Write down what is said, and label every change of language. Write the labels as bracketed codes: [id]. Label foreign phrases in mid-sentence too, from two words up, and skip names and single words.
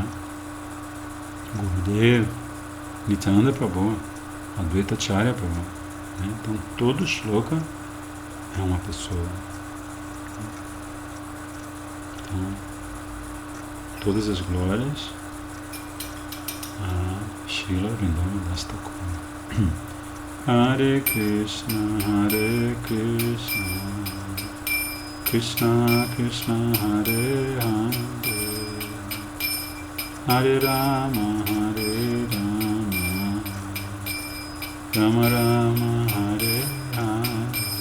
[pt] Gurudev, Nityananda Prabhu, Advaita Acharya Prabhu, né? Então todo shloka é uma pessoa. Então, todas as glórias a Srila Vrindavan Das Thakur. [sa] हरे कृष्ण कृष्ण कृष्ण हरे हरे हरे राम राम राम हरे हरे,